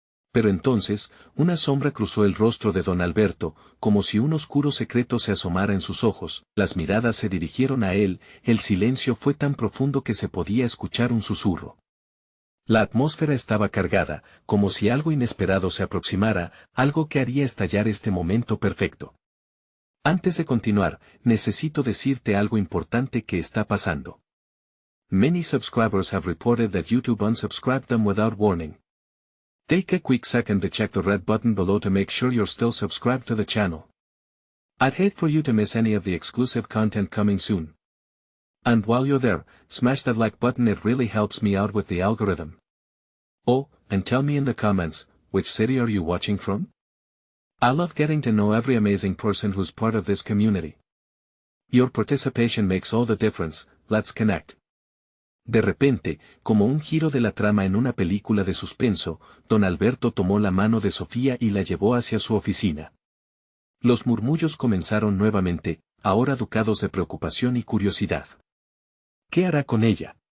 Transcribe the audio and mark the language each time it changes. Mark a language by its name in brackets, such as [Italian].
[Spanish] Pero entonces, una sombra cruzó el rostro de don Alberto, como si un oscuro secreto se asomara en sus ojos, las miradas se dirigieron a él, el silencio fue tan profundo que se podía escuchar un susurro. La atmósfera estaba cargada, como si algo inesperado se aproximara, algo que haría estallar este momento perfecto. Antes de continuar, necesito decirte algo importante que está pasando. [English] Many subscribers have reported that YouTube unsubscribed them without warning. Take a quick second to check the red button below to make sure you're still subscribed to the channel. I'd hate for you to miss any of the exclusive content coming soon. And while you're there, smash that like button, it really helps me out with the algorithm. Oh, and tell me in the comments, which city are you watching from? I love getting to know every amazing person who's part of this community. Your participation makes all the difference. Let's connect. [Spanish] De repente, como un giro de la trama en una película de suspenso, don Alberto tomó la mano de Sofía y la llevó hacia su oficina. Los murmullos comenzaron nuevamente, ahora ducados de preocupación y curiosidad. ¿Qué hará con ella?